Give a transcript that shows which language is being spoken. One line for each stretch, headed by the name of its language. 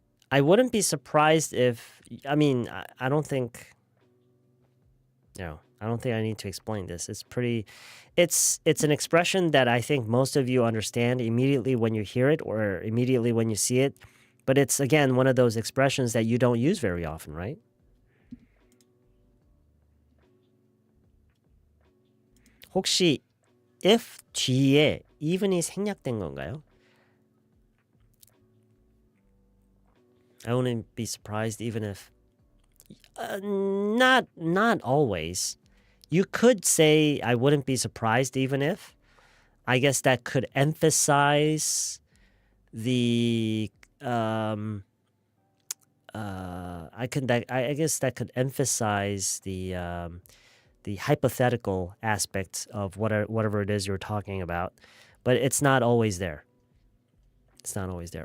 English: I wouldn't be surprised if, I mean, I don't think, I don't think I need to explain this. It's pretty, it's an expression that I think most of you understand immediately when you hear it or immediately when you see it. But it's, again, one of those expressions that you don't use very often, right?
Korean: 혹시 if 뒤에 even이 생략된 건가요?
English: I wouldn't be surprised even if not always. You could say I wouldn't be surprised even if. I guess that could emphasize the I guess that could emphasize the hypothetical aspects of whatever it is you're talking about, but it's not always there. It's not always there.